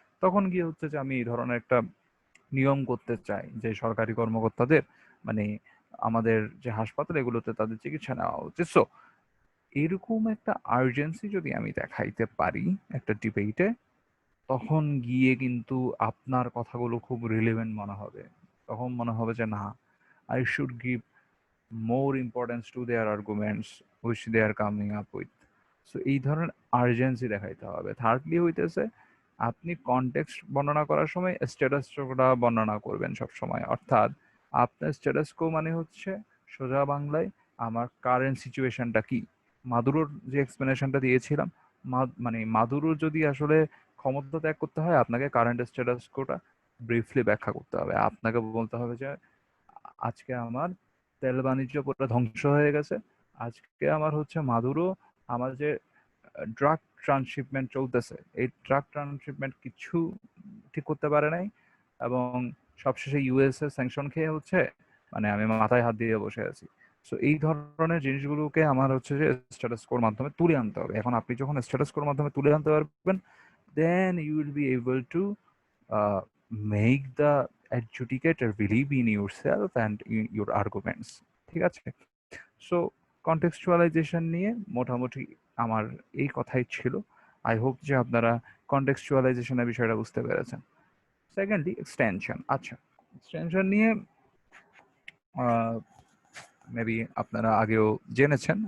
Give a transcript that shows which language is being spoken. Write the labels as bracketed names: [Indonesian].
[Bangla] তখন গিয়ে হচ্ছে যে আমি এই ধরনের একটা নিয়ম করতে চাই যে সরকারি কর্মকর্তাদের, মানে আমাদের যে হাসপাতাল এগুলোতে তাদের চিকিৎসা নেওয়া উচিত। সো এরকম একটা আর্জেন্সি যদি আমি দেখাইতে পারি একটা ডিবেটে, তখন গিয়ে কিন্তু আপনার কথাগুলো খুব রিলেভেন্ট মনে হবে। তখন মনে হবে যে না, [English] I should give more importance to their arguments which they are coming up with. [Bangla] So এই ধরনের আর্জেন্সি দেখাইতে হবে। থার্ডলি হইতেছে আপনি কনটেক্সট বর্ণনা করার সময় স্ট্যাটাসটা বর্ণনা করবেন সবসময়। অর্থাৎ আপনার স্ট্যাটাস কো মানে হচ্ছে সোজা বাংলায় আমার কারেন্ট সিচুয়েশনটা কি। মাদুরোর যে এক্সপ্লেনেশনটা দিয়েছিলাম, মানে মাদুরোর যদি আসলে ক্ষমতা ত্যাগ করতে হয় আপনাকে কারেন্ট স্ট্যাটাস কোটা ব্রিফলি ব্যাখ্যা করতে হবে। আপনাকে বলতে হবে যে আজকে আমার তেল বাণিজ্য পুরো ধ্বংস হয়ে গেছে। আজকে আমার হচ্ছে মাদুরো আমার যে ড্রাগ ট্রান্সশিপমেন্ট চলতেছে, এই ড্রাগ ট্রান্সশিপমেন্ট কিছু ঠিক করতে পারে নাই, এবং সবশেষে ইউএস এর স্যাংশন খেয়ে হচ্ছে মানে আমি মাথায় হাত দিয়ে বসে আছি। সো এই ধরনের জিনিসগুলোকে আমার হচ্ছে যে স্ট্যাটাস কোর মাধ্যমে তুলে আনতে হবে। এখন আপনি যখন স্ট্যাটাস কোর মাধ্যমে তুলে আনতে পারবেন, [English] then you will be able to uh, make the adjudicator believe in yourself and in your arguments. [Bangla] ঠিক আছে? সো কনটেক্সচুয়ালাইজেশন নিয়ে মোটামুটি আমার এই কথাই ছিল। [English] I hope [Bangla] যে আপনারা কনটেক্সচুয়ালাইজেশনের বিষয়টা বুঝতে পেরেছেন। Secondly extension. আচ্ছা, এক্সটেনশন নিয়ে মেবি আপনারা আগেও জেনেছেন।